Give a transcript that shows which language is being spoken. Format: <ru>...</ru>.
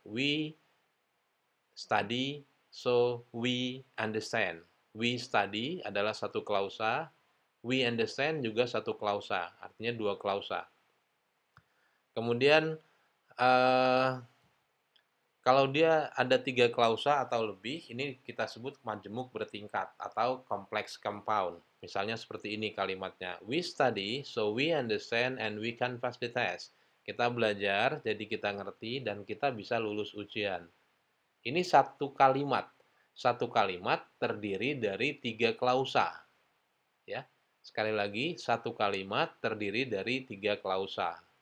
<en>We study, so we understand. We study</en> <id>adalah satu klausa,</id> <en>we understand</en> <id>juga satu klausa, artinya dua klausa. Kemudian eh, kalau dia ada tiga klausa atau lebih, ini kita sebut majemuk bertingkat atau kompleks compound. Misalnya seperti ini kalimatnya.</id> <en>We study, so we understand and we can pass the test.</en> <id>Kita belajar, jadi kita ngerti dan kita bisa lulus ujian. Ini satu kalimat. Satu kalimat terdiri dari tiga klausa. Ya, sekali lagi, satu kalimat terdiri dari tiga klausa.</id>